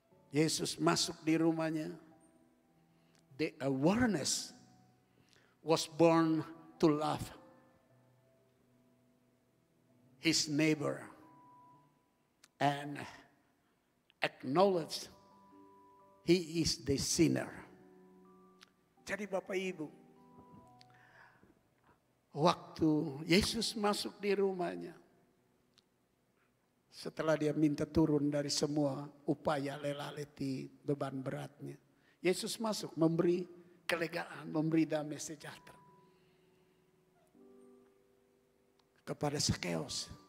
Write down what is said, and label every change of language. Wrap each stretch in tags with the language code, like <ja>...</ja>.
<id>Yesus masuk di rumahnya.</id> <en>The awareness was born to love his neighbor and acknowledge he is the sinner.</en> <id>Jadi Bapak Ibu, waktu Yesus masuk di rumahnya, setelah dia minta turun dari semua upaya lelah letih beban beratnya, Yesus masuk memberi kelegaan, memberi damai sejahtera kepada Sakeus.</id>